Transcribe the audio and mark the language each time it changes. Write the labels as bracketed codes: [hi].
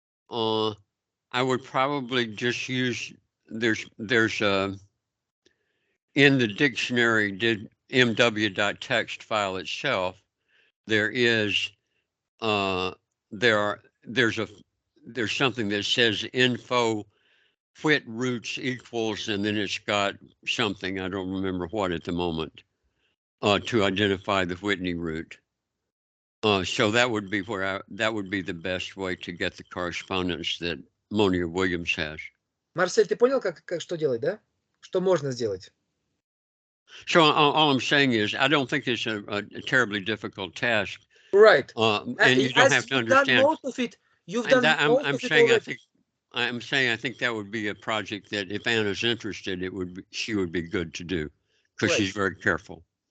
[en] I would probably just use, there's in the dictionary mw.txt file itself, there's something that says info whit roots equals, and then it's got something, I don't remember what at the moment, to identify the Whitney root. So that would be that would be the best way to get the correspondence that Monia Williams has. [ru] Марсель, ты понял, как что делать, да? Что можно сделать? [en] So all I'm saying is, I don't think it's a terribly difficult task. Right. And you don't have to understand. Done most of it. You've done most of it already. I'm saying I think that would be a project that if Anna's interested, she would be good to do because she's very careful.